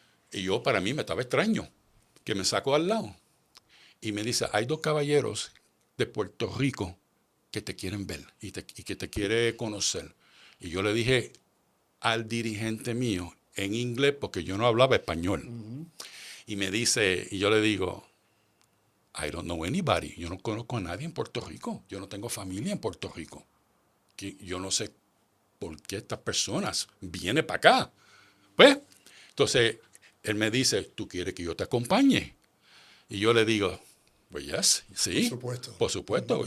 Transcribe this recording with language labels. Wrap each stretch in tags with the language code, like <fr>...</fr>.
<es>Y yo, para mí, me estaba extraño que me sacó al lado. Y me dice, hay dos caballeros de Puerto Rico que te quieren ver y que te quieren conocer. Y yo le dije al dirigente mío en inglés, porque yo no hablaba español. Y me dice, y yo le digo,</es> <en>I don't know anybody.</en> <es>Yo no conozco a nadie en Puerto Rico. Yo no tengo familia en Puerto Rico. Yo no sé por qué estas personas vienen para acá. Pues, entonces, él me dice, ¿tú quieres que yo te acompañe? Y yo le digo, pues yes, sí. Por supuesto.</es>